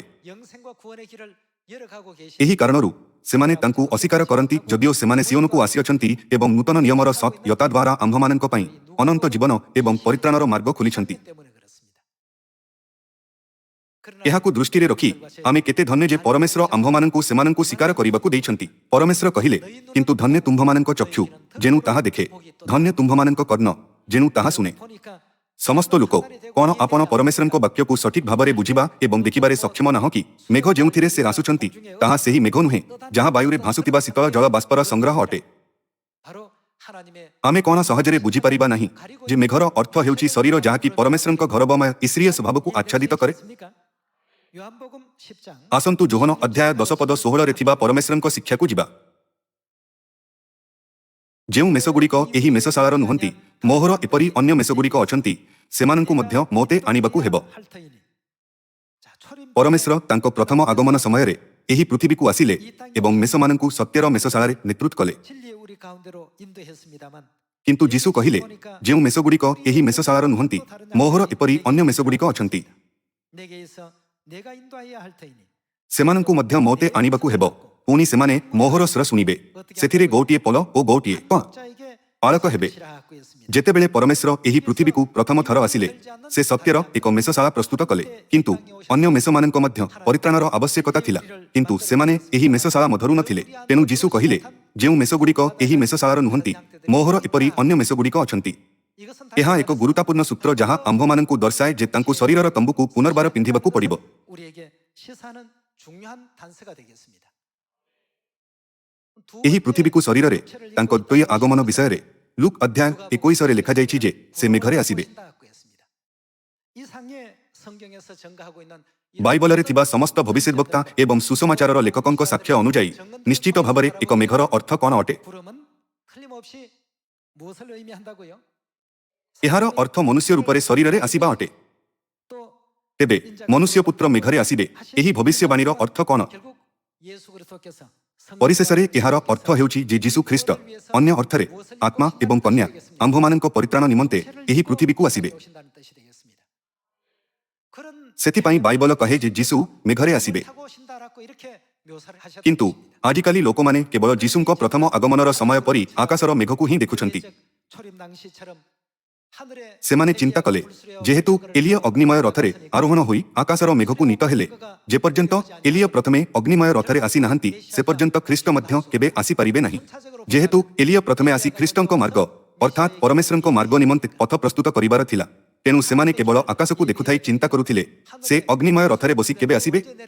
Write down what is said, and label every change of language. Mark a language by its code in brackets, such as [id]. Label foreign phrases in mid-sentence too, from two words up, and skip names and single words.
[ko] 영생과 구원의 길을 열어가고 계신 [or] ଏହି କାରଣରୁ ସେମାନେ ତାଙ୍କୁ ଅସ୍ୱୀକାର କରନ୍ତି ଯଦିଓ ସେମାନେ ସିଓନକୁ ଆସିଅଛନ୍ତି ଏବଂ ନୂତନ ନିୟମର ସତ୍ ୟତା ଦ୍ୱାରା ଆମ୍ଭମାନଙ୍କ ପାଇଁ ଅନନ୍ତ ଜୀବନ ଏବଂ ପରିତ୍ରାଣର ମାର୍ଗ ଖୋଲିଛନ୍ତି। [ko] 때문에 그렇습니다. 그러나 [or] ଏହାକୁ ଦୃଷ୍ଟିରେ ରଖି ଆମେ କେତେ ଧନ୍ୟ ଯେ ପରମେଶ୍ୱର ଆମ୍ଭମାନଙ୍କୁ ସେମାନଙ୍କୁ ସ୍ୱୀକାର କରିବାକୁ ଦେଇଛନ୍ତି। ପରମେଶ୍ୱର କହିଲେ, କିନ୍ତୁ ଧନ୍ୟ ତୁମ୍ଭମାନଙ୍କ ଚକ୍ଷୁ ଯେଣୁ ତାହା ଦେଖେ, ଧନ୍ୟ ତୁମ୍ଭମାନଙ୍କ କର୍ଣ୍ଣ ଯେଣୁ ତାହା ଶୁଣେ। [ko] 보니까 [or] ସମସ୍ତ ଲୋକ କ'ଣ ଆପଣ ପରମେଶ୍ୱରଙ୍କ ବାକ୍ୟକୁ ସଠିକ୍ ଭାବରେ ବୁଝିବା ଏବଂ ଦେଖିବାରେ ସକ୍ଷମ ନାହଁ କି? ମେଘ ଯେଉଁଥିରେ ସେ ଆସୁଛନ୍ତି ତାହା ସେହି ମେଘ ନୁହେଁ ଯାହା ବାୟୁରେ ଭାସୁଥିବା ଶୀତଳ ଜଳ ବାଷ୍ପର ସଂଗ୍ରହ ଅଟେ। [ko] 바로 하나님의 [or] ଆମେ କ'ଣ ସହଜରେ ବୁଝିପାରିବା ନାହିଁ ଯେ ମେଘର ଅର୍ଥ ହେଉଛି ଶରୀର ଯାହାକି ପରମେଶ୍ୱରଙ୍କ ଘରବମୟ ଈଶ୍ୱରୀୟ ସ୍ୱଭାବକୁ ଆଚ୍ଛାଦିତ କରେ? [ko] 있습니까? 요한복음 10장 [or] ଆସନ୍ତୁ ଯୋହନ ଅଧ୍ୟାୟ 10 ପଦ 16ରେ ଥିବା ପରମେଶ୍ୱରଙ୍କ ଶିକ୍ଷାକୁ ଯିବା। ଯେଉଁ ମେଷଗୁଡ଼ିକ ଏହି ମେଷଶାଳାର ନୁହନ୍ତି, ମୋହର ଏପରି ଅନ୍ୟ ମେଷଗୁଡ଼ିକ ଅଛନ୍ତି, ସେମାନଙ୍କୁ ମଧ୍ୟ ମୋତେ ଆଣିବାକୁ ହେବ। [ko] 할터이니 자 초림 [or] ପରମେଶ୍ୱର ତାଙ୍କ ପ୍ରଥମ ଆଗମନ ସମୟରେ ଏହି ପୃଥିବୀକୁ ଆସିଲେ ଏବଂ ମେଷମାନଙ୍କୁ ସତ୍ୟର ମେଷଶାଳାରେ ନେତୃତ୍ୱ କଲେ। [ko] 진리의 우리 가운데로 인도했습니다만 [or] କିନ୍ତୁ ଯୀଶୁ କହିଲେ, ଯେଉଁ ମେଷଗୁଡ଼ିକ ଏହି ମେଷଶାଳାର ନୁହନ୍ତି, ମୋହର ଏପରି ଅନ୍ୟ ମେଷଗୁଡ଼ିକ ଅଛନ୍ତି, [ko] 내게서 내가 인도하여야 할터이니 [or] ସେମାନଙ୍କୁ ମଧ୍ୟ ମୋତେ ଆଣିବାକୁ ହେବ। ପୁଣି ସେମାନେ ମୋହର ସ୍ୱର ଶୁଣିବେ। ସେଥିରେ ଗୋଟିଏ ପଲ ଓ ଗୋଟିଏ [ko] 자에게 [or] ପାଳକ ହେବେ। [ko] 시라하고 있습니다. [or] ଯେତେବେଳେ ପରମେଶ୍ୱର ଏହି ପୃଥିବୀକୁ ପ୍ରଥମ ଥର ଆସିଲେ, ସେ ସତ୍ୟର ଏକ ମେଷଶାଳା ପ୍ରସ୍ତୁତ କଲେ। କିନ୍ତୁ ଅନ୍ୟ ମେଷମାନଙ୍କ ମଧ୍ୟ ପରିତ୍ରାଣର ଆବଶ୍ୟକତା ଥିଲା, କିନ୍ତୁ ସେମାନେ ଏହି ମେଷଶାଳା ମଧ୍ୟରୁ ନଥିଲେ। ତେଣୁ ଯୀଶୁ କହିଲେ, ଯେଉଁ ମେଷଗୁଡ଼ିକ ଏହି ମେଷଶାଳାର ନୁହନ୍ତି, ମୋହର ଏପରି ଅନ୍ୟ ମେଷଗୁଡ଼ିକ ଅଛନ୍ତି। [ko] 이것은 [or] ଏହା ଏକ ଗୁରୁତ୍ୱପୂର୍ଣ୍ଣ ସୂତ୍ର ଯାହା ଆମ୍ଭମାନଙ୍କୁ ଦର୍ଶାଏ ଯେ ତାଙ୍କୁ ଶରୀରର ତମ୍ବୁକୁ ପୁନର୍ବାର ପିନ୍ଧିବାକୁ ପଡ଼ିବ। [ko] 우리에게 시사하는 중요한 단서가 되겠습니다. [or] ଏହି ପୃଥିବୀକୁ ଶରୀରରେ ତାଙ୍କ ଦ୍ୱୟ ଆଗମନ ବିଷୟରେ ଲୁକ୍ ଅଧ୍ୟାୟ 21ରେ ଲେଖାଯାଇଛି ଯେ ସେ ମେଘରେ ଆସିବେ। [ko] 이 상해 성경에서 증가하고 있는 [or] ବାଇବଲରେ ଥିବା ସମସ୍ତ ଭବିଷ୍ୟଦ୍ବକ୍ତା ଏବଂ ସୁସମାଚାରର ଲେଖକଙ୍କ ସାକ୍ଷ୍ୟ ଅନୁଯାୟୀ ନିଶ୍ଚିତ ଭାବରେ ଏକ ମେଘର ଅର୍ଥ କ'ଣ ଅଟେ? [ko] 구름은 틀림없이 무엇을 의미한다고요? [or] ଏହାର ଅର୍ଥ ମନୁଷ୍ୟ ରୂପରେ ଶରୀରରେ ଆସିବା ଅଟେ। [ko] 또 [or] ତେବେ ମନୁଷ୍ୟ ପୁତ୍ର ମେଘରେ ଆସିବେ, ଏହି ଭବିଷ୍ୟବାଣୀର ଅର୍ଥ କ'ଣ? [ko] 결국 예수 그리스도께서 [or] ପରିଶେଷରେ ଏହାର ଅର୍ଥ ହେଉଛି ଯେ ଯୀଶୁ ଖ୍ରୀଷ୍ଟ, ଅନ୍ୟ ଅର୍ଥରେ ଆତ୍ମା ଏବଂ କନ୍ୟା, ଆମ୍ଭମାନଙ୍କ ପରିତ୍ରାଣ ନିମନ୍ତେ ଏହି ପୃଥିବୀକୁ ଆସିବେ। [ko] 오신다는 뜻이 되겠습니다. 그런 [or] ସେଥିପାଇଁ ବାଇବଲ କହେ ଯେ ଯୀଶୁ ମେଘରେ ଆସିବେ। [ko] 타고 오신다라고 이렇게 묘사를 하셨다. [or] କିନ୍ତୁ ଆଜିକାଲି ଲୋକମାନେ କେବଳ ଯୀଶୁଙ୍କ ପ୍ରଥମ ଆଗମନର ସମୟ ପରି ଆକାଶର ମେଘକୁ ହିଁ ଦେଖୁଛନ୍ତି। [ko] 초림 당시처럼 하늘에 [or] ସେମାନେ ଚିନ୍ତା କଲେ ଯେହେତୁ ଏଲିୟ ଅଗ୍ନିମୟ ରଥରେ ଆରୋହଣ ହୋଇ ଆକାଶର ମେଘକୁ ନୀତ ହେଲେ ଯେପର୍ଯ୍ୟନ୍ତ ଏଲିୟ ପ୍ରଥମେ ଅଗ୍ନିମୟ ରଥରେ ଆସିନାହାନ୍ତି ସେ ପର୍ଯ୍ୟନ୍ତ ଖ୍ରୀଷ୍ଟ ମଧ୍ୟ କେବେ ଆସିପାରିବେ ନାହିଁ ଯେହେତୁ ଏଲିୟ ପ୍ରଥମେ ଆସି ଖ୍ରୀଷ୍ଟଙ୍କ ମାର୍ଗ ଅର୍ଥାତ୍ ପରମେଶ୍ୱରଙ୍କ ମାର୍ଗ ନିମନ୍ତେ ପଥ ପ୍ରସ୍ତୁତ କରିବାର ଥିଲା ତେଣୁ ସେମାନେ କେବଳ ଆକାଶକୁ ଦେଖୁଥାଇ ଚିନ୍ତା କରୁଥିଲେ ସେ ଅଗ୍ନିମୟ ରଥରେ ବସି କେବେ ଆସିବେ